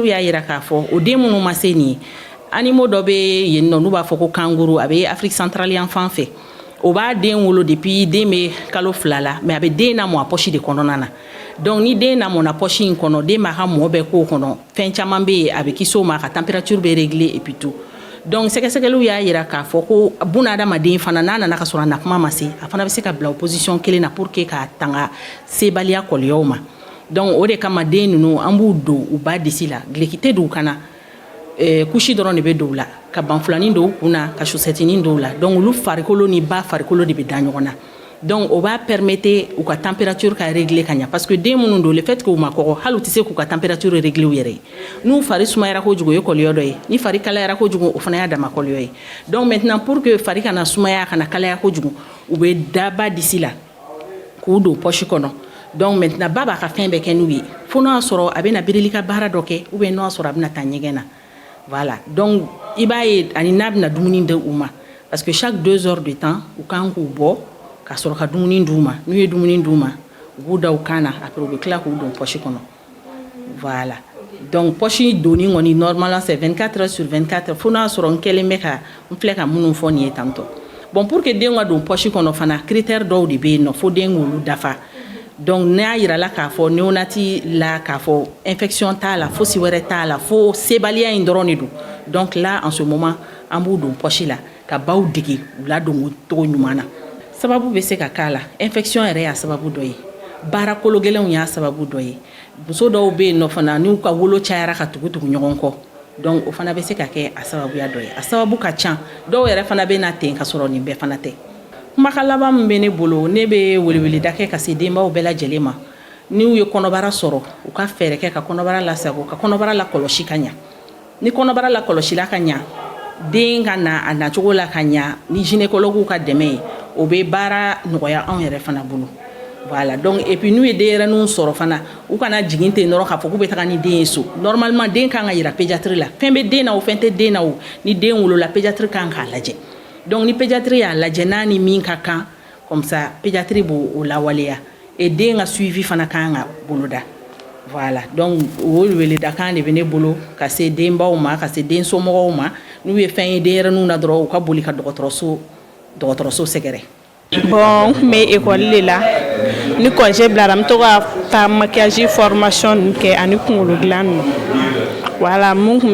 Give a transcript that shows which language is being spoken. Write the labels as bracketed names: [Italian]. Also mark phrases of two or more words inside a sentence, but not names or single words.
[Bambara] y'a yira k'a fɔ o den minnu ma se nin ye animaux dɔ bɛ yen nɔ n'u b'a fɔ ko kanguru a bɛ Afrique centrale yan fan fɛ o b'a den wolo depuis den bɛ kalo 2 la mais a bɛ den lamɔ a poche de kɔnɔna na donc ni den lamɔna poche in kɔnɔ den b'a ka mɔ bɛɛ k'o kɔnɔ fɛn caman bɛ yen a bɛ kisi o ma a ka température bɛ régler [French] et puis tout [Bambara] donc sɛgɛsɛgɛliw y'a yira k'a fɔ ko bunahadamaden fana n'a nana ka sɔrɔ a na kuma ma se a fana bɛ se ka bila o position kelen na [French] pour que [Bambara] k'a tanga sebaliya kɔlɔlɔw ma donc o de kama den ninnu an b'u don u ba disi la gileki tɛ don u kana kusi dɔrɔn de bɛ don u la ka banfulanin don u kun na ka chaussette don u la donc olu farikolo ni ba farikolo de bɛ da ɲɔgɔn na donc o b'a permettre u ka température ka régler ka ɲa parce que den minnu don [French] le fait que [Bambara] u ma kɔgɔ hali u tɛ se k'u ka température régler u yɛrɛ ye n'u fari sumayara kojugu o ye kɔlɔlɔ dɔ ye ni fari kalayara kojugu o fana y'a dama kɔlɔlɔ ye [French] donc maintenant pour que [Bambara] fari kana sumaya kana kalaya kojugu u bɛ da ba disi la k'u don poche kɔnɔ donc maintenant ba b'a ka fɛn bɛɛ kɛ n'u ye fo n'a sɔrɔ a bɛna birili ka baara dɔ kɛ [French] ou bien [Bambara] n'a sɔrɔ a bɛna taa ɲɛgɛn na voilà donc i b'a ye ani n'a bɛna dumuni di u ma [French] parce que chaque 2 heures de temps [Bambara] u kan k'u bɔ ka sɔrɔ ka dumuni d'u ma n'u ye dumuni d'u ma u b'u da u kan na après u bɛ tila k'u don poche kɔnɔ voilà donc poche donni kɔni [French] normalement c'est 24 heures sur 24 [Bambara] fo n'a sɔrɔ n kɛlen bɛ ka n filɛ ka minnu fɔ nin ye [French] tantôt bon pour que [Bambara] den ka don poche kɔnɔ fana critère dɔw de bɛ yen nɔ fo den k'olu dafa donc n'a yirala k'a fɔ néonati la k'a fɔ infection t'a la fosi wɛrɛ t'a la fo sebaliya in dɔrɔn de don [French] donc là en ce moment [Bambara] an b'u don poche la ka baw dege u la don o cogo ɲuman na sababu bɛ se ka k'a la infection yɛrɛ y'a sababu dɔ ye baara kolo gɛlɛnw y'a sababu dɔ ye muso dɔw bɛ yen nɔ fana n'u ka wolo cayara ka tugu ɲɔgɔn kɔ donc o fana bɛ se ka kɛ a sababuya dɔ ye a sababu ka ca dɔw yɛrɛ fana bɛ na ten ka sɔrɔ nin bɛɛ fana tɛ kumakan laban min bɛ ne bolo ne bɛ weleweleda kɛ ka se denbaw bɛɛ lajɛlen ma n'u ye kɔnɔbara sɔrɔ u ka fɛɛrɛ kɛ ka kɔnɔbara lasago ka kɔnɔbara lakɔlɔsi ka ɲa ni kɔnɔbara lakɔlɔsila ka ɲa den ka na a nacogo la ka ɲa ni gynécologue ka dɛmɛ ye o bɛ baara nɔgɔya anw yɛrɛ fana bolo [French] voilà donc et puis [Bambara] n'u ye denyɛrɛninw sɔrɔ fana u kana jigin ten dɔrɔn k'a fɔ k'u bɛ taga ni den ye so normalement den kan ka yira pédiatrie la fɛn bɛ den na o fɛn tɛ den na o ni den wolola pédiatrie kan k'a lajɛ donc ni pédiatrie y'a lajɛ n'a ni min ka kan [French] comme ça [Bambara] pédiatrie b'o lawaleya et den ka suivi fana kan ka boloda [French] voilà donc [Bambara] o weleweledakan de bɛ ne bolo ka se denbaw ma ka se den somɔgɔw ma n'u ye fɛn ye denyɛrɛninw na dɔrɔn u ka boli ka dɔgɔtɔrɔso sɛgɛrɛ. Bon, n kun bɛ école de la ni congé bilara n bɛ to ka taa [French] maquillage formation [Bambara] ninnu kɛ ani kunkolo dilan ninnu voilà mun kun